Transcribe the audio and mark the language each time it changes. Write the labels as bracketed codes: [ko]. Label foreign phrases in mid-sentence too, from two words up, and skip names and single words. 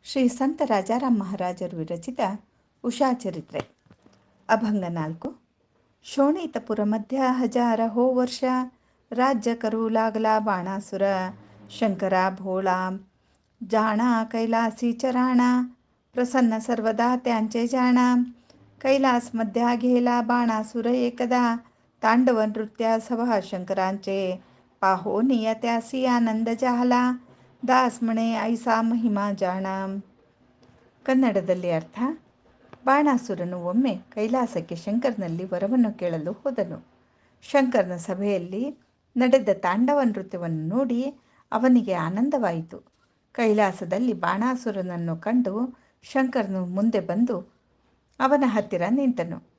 [kn] ಶ್ರೀ ಸಂತ ರಾಜಾರಾಮ್ ಮಹಾರಾಜರು ವಿರಚಿತ ಉಷಾ ಚರಿತ್ರೆ ಅಭಂಗ 4. [mr] शोणितपुर मध्य हजार हो वर्ष राज्य करू लागला बाणासुर शंकरा भोळा जाणा कैलासी चराणा प्रसन्न सर्वदा त्यांचे जाणा कैलास मध्या घेला बाणासुर एकदा तांडव नृत्या सभा शंकरांचे पाहोनिय त्यासी आनंद झाला दास म्हणे ऐसा महिमा ಜಾಣ. [kn] ಕನ್ನಡದಲ್ಲಿ ಅರ್ಥ: ಬಾಣಾಸುರನು ಒಮ್ಮೆ ಕೈಲಾಸಕ್ಕೆ ಶಂಕರನಲ್ಲಿ ವರವನ್ನು ಕೇಳಲು ಹೋದನು. ಶಂಕರನ ಸಭೆಯಲ್ಲಿ ನಡೆದ ತಾಂಡವ ನೃತ್ಯವನ್ನು ನೋಡಿ ಅವನಿಗೆ ಆನಂದವಾಯಿತು. ಕೈಲಾಸದಲ್ಲಿ ಬಾಣಾಸುರನನ್ನು ಕಂಡು ಶಂಕರನು ಮುಂದೆ ಬಂದು ಅವನ ಹತ್ತಿರ ನಿಂತನು.